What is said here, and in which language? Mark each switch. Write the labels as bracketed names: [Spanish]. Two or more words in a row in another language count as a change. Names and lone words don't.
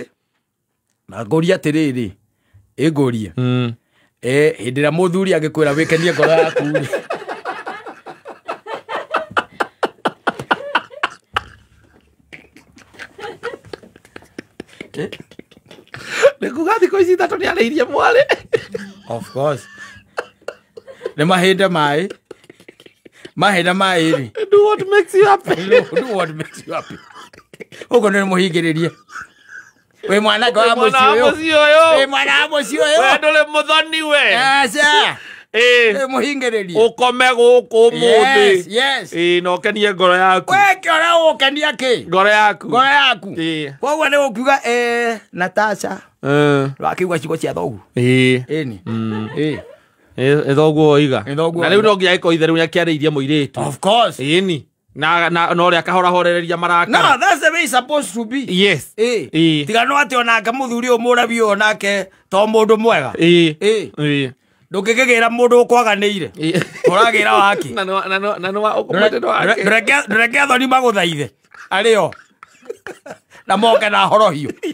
[Kikuyu] na ngũria atĩrĩrĩ ĩngũrie hĩndĩ ĩrĩa mũthuri agĩkwĩra wĩkenie ngoro yaku nĩ kuga thikũ ici ithatũ nĩ arĩirie mwarĩ [English] of course [Kikuyu] nĩ mahĩnde maĩ mahĩnda maĩ [English] do what makes you happy [Kikuyu] ũguo nĩ mũhingĩrĩrie wĩ mwanake wa mũciĩ ũyũ wĩ mwana wa mũciĩ ũyũ we ndũrĩ mũthoni we aca mũhingĩrĩrie ũkome gũkũ mũthĩ na ũkenie ngoro yaku wekĩora ũkenia kĩ ngoro yaku koguo nĩ gũkiuga Natasha wakĩigua ciugo cia thoguo thoguo oiga na rĩu no nginya gĩko ithe rĩu nĩakĩarĩirie mũirĩtu [English] of course [Kikuyu] ĩni na ũrĩa akahorahorereria marakara no [English] that's the way it's supposed to be [Kikuyu] tiga no atĩ onake mũthuri ũyũ mũrabi ũyũ nake to mũndũ mwega ndũngĩkĩgĩra mũndũ ũkwaganĩire ũragĩra waki ndũreke athoni magũthaithe arĩo na moke na horohio